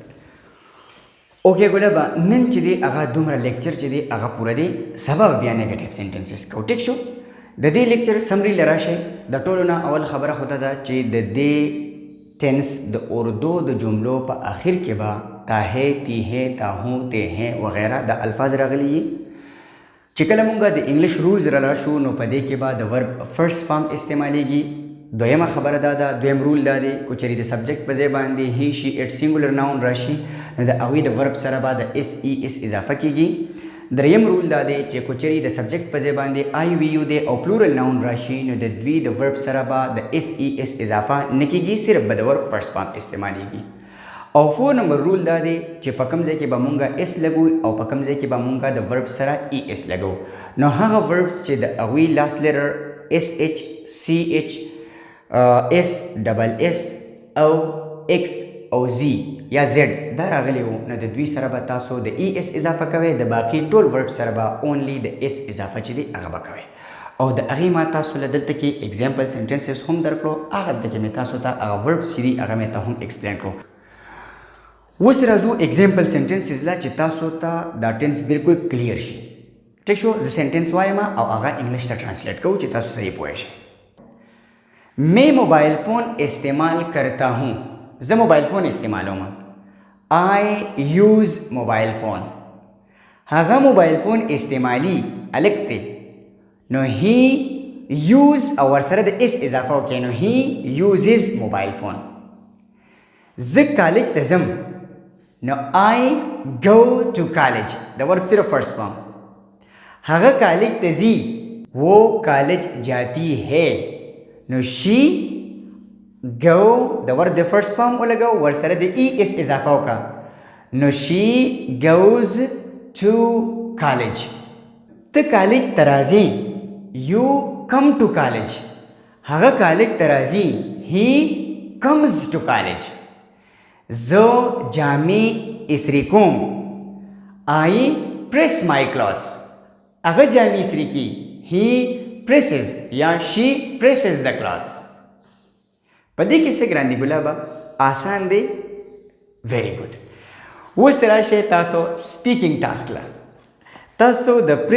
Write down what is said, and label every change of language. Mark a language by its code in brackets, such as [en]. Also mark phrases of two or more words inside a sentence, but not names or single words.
[ps] اوکې ګله به نن چې دی هغه دومره لیکچر چې دی هغه پوره دی، سبا به بیا [en] negative sentences [ps] کوو. ټیک شو؟ د دې [en] lecture summary [ps] له راشئ. د ټولو نه اول خبره خو دا ده چې د دې ټینس د اردو د جملو په آخر کې به [ur] تا ہے تی ہے تا ہوں تے ہیں [ps] وغیرہ د الفاظ راغلي وي. چې کله مونږ د [en] English rules [ps] را شو نو په دې کې به د [en] verb first form [ps] استعمالیږي. دویمه خبره دا ده، دویم رول دا دی کو چېرې د سبجیکټ په ځای باندې [en] he she it singular noun [ps] راشي نو د هغوی د ورب سره به د [en] S E S [ps] اضافه کیږي. دریم رول دا دی چې کو چېرې د سبجیکټ په ځای باندې [en] I we you they [ps] او [en] plural noun [ps] راشي نو د دوی د ورب سره به د [en] S E S [ps] اضافه نه کیږي، صرف به د [en] verb first form [ps] استعمالیږي. او 4 نمبر رول دا دی چې په کوم ځای کې به مونږه اس لګو او په کوم ځای کې به مونږه د ورب سره [en] E S [ps] لګو. نو هغه وربس چې د هغوی [en] last letter S H C H S double S [ps] او ایکس او زی یا زیډ دا راغلی وو نو د دوی سره به تاسو د [en] E S [ps] اضافه کوئ، د باقي ټول ورب سره به اونلی د اس اضافه چې دی هغه به کوئ. او د هغې ما تاسو له دلته کې [en] example sentences [ps] هم درکړو، هغه دلته کې مې تاسو ته هغه وربس چې دي هغه مې ته هم ایکسپلین کړو. اوس راځو [en] example sentences [ps] لا چې تاسو ته دا ټینس بالکل کلیر شي. ټیک شو؟ زه سنټنس وایم او هغه انګلیش ته ټرانسلیټ کوو چې تاسو صحیح پوه شئ. [ur] میں موبائل فون استعمال کرتا ہوں. [ps] زه موبایل فون استعمالوم. [en] I use mobile phone. [ps] هغه موبایل فون استعمالی الک دی نو [en] he use [ps] او ورسره د اس اضافه وکړئ نو [en] he uses mobile phone. [ps] زه کالج ته ځم نو [en] I go to college [ps] د ورب صرف [en] first form. [ps] هغه کالج ته ځي [ur] وہ کالج جاتی ہے [ps] نو [en] she go [ps] د ورب د [en] first form [ps] ولګو ورسره د [en] E S [ps] اضافه وکړه نو [en] she goes to college. [ps] ته کالج ته راځې [en] you come to college. [ps] هغه کالج ته راځي [en] he comes to college. [ps] زه جامې استری کوم. [en] I press my clothes. [ps] هغه جامې استری کی [en] هی presses یا she presses the clothes. [ps] په دې کې څه ګران دي ګلابه؟ آسان دی؟ [en] very good. [ps] اوس راشئ تاسو [en] speaking task [ps] له. تاسو د